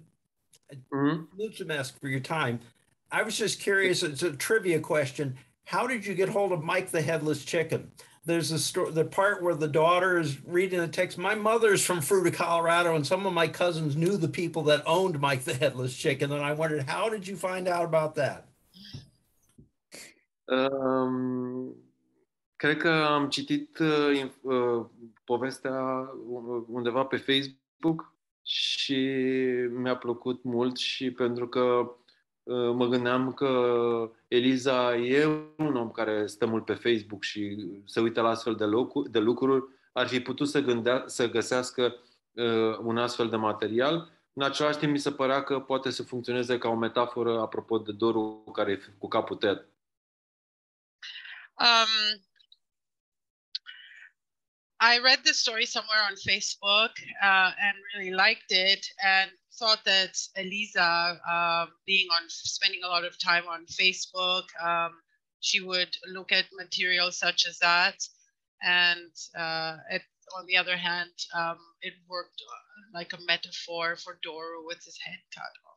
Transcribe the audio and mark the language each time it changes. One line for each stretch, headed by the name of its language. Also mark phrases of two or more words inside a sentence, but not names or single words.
English: Mulțumesc for your time. I was just curious, it's a trivia question. How did you get hold of Mike the Headless Chicken? There's a story, the part where the daughter is reading the text. My mother's from Fruita, Colorado, and some of my cousins knew the people that owned Mike the Headless Chicken. And I wondered, how did you find out about that?
Romanian: Cred că am citit povestea undeva pe Facebook și mi-a plăcut mult și pentru că mă gândeam că Eliza e un om care stă mult pe Facebook și se uită la astfel de lucruri, ar fi putut să găsească un astfel de material. În același timp mi se părea că poate să funcționeze ca o metaforă apropo de Doru care e cu capul tăiat.
English: I read the story somewhere on Facebook and really liked it, and thought that Eliza, spending a lot of time on Facebook, she would look at material such as that, and on the other hand, it worked like a metaphor for Doru with his head cut off.